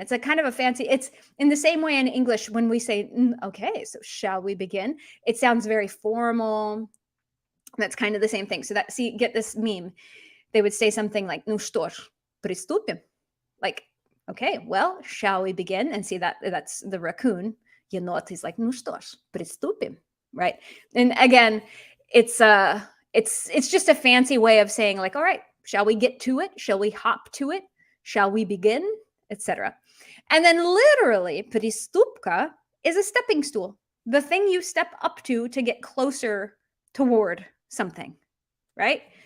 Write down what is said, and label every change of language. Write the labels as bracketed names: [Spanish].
[English] It's a kind of a fancy, it's in the same way in English when we say, okay, so shall we begin? It sounds very formal. That's kind of the same thing. So that, see, get this meme. They would say something like, [Russian] ну что ж, приступим. [English] Like, okay, well, shall we begin? And see that's the raccoon. [Russian] Енот [English] is like, [Russian] ну что ж, приступим, [English] right? And again, it's just a fancy way of saying like, all right, shall we get to it? Shall we hop to it? Shall we begin? Etc. And then literally, приступка is a stepping stool. The thing you step up to get closer toward something, right?